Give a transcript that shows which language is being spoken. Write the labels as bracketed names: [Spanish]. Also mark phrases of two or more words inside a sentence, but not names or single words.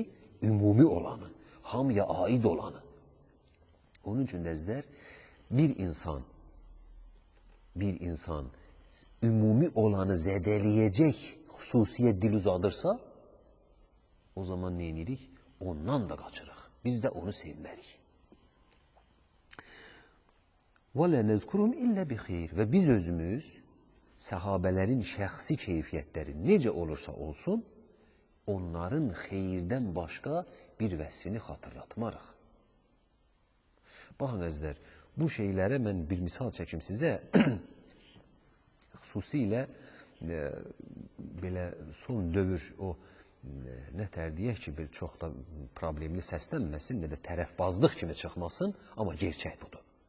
[Azerbaijani] Ümumi olanı, hamıya aid olanı. Onun üçün dəzlər, bir insan ümumi olanı zədələyəcək xüsusiyyət dil uzadırsa, o zaman nə edirik? Ondan da qaçırıq. Biz də onu sevmərik. [Arabic] وَلَا نَذْكُرُمْ إِلَّا بِخَيْرٍ [Azerbaijani] Və biz özümüz səhabələrin şəxsi keyfiyyətləri necə olursa olsun, onların xeyirdən başqa bir vəsfini xatırlatmarıq. Baxın əzizlər, bu şeylərə mən bir misal çəkim sizə, xüsusilə belə son dövr o nətər deyək ki, bir çox da problemli səslənməsin, nə də tərəfbazlıq kimi çıxmasın, amma gerçək budur.